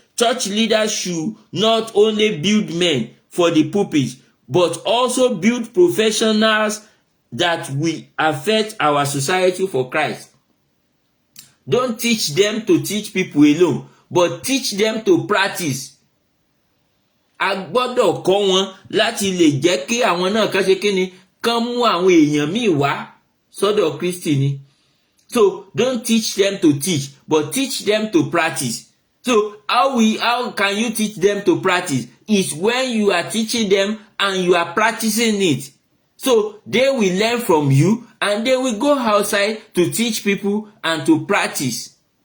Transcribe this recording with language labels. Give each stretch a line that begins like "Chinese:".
English: Church leaders should not only build men for the pulpit, but also build professionals that will affect our society for Christ. Don't teach them to teach people alone, but teach them to practice.
Yoruba: A gbọ́dọ̀ kọ́ wọn láti lè jẹ́ kí àwọn náà kàn ṣe kíni, kàn mú àwọn èèyàn míì wá sọ́dọ̀ Kristi ni.
English: So don't teach them to teach, but teach them to practice. So how can you teach them to practice? Is when you are teaching them and you are practicing it. So they will learn from you and they will go outside to teach people and to practice.